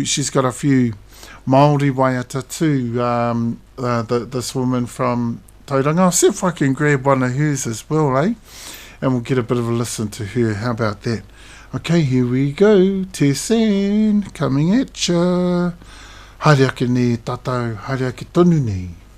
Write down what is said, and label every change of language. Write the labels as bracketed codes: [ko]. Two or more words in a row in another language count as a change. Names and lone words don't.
[en] She's got a few Māori waiata too. This woman from Tauranga. I'll see if I can grab one of hers as well, eh? And we'll get a bit of a listen to her. How about that? Okay, here we go. Tessan, coming at ya. [mi] Haere ake ne tātou, haere ake tonu nei.